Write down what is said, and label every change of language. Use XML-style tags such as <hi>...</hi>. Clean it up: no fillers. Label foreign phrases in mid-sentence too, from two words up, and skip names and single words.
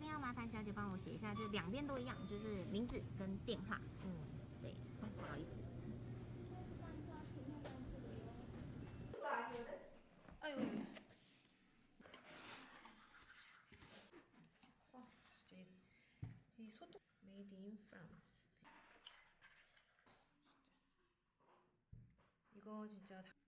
<zh>麻烦小姐帮我写一下，就两边都一样，就是名字跟电话。对，不好意思。</zh> <ko>아유. 진짜 이 소통</ko> <en>Made in France.</en> <ko>이거 진짜 다</ko>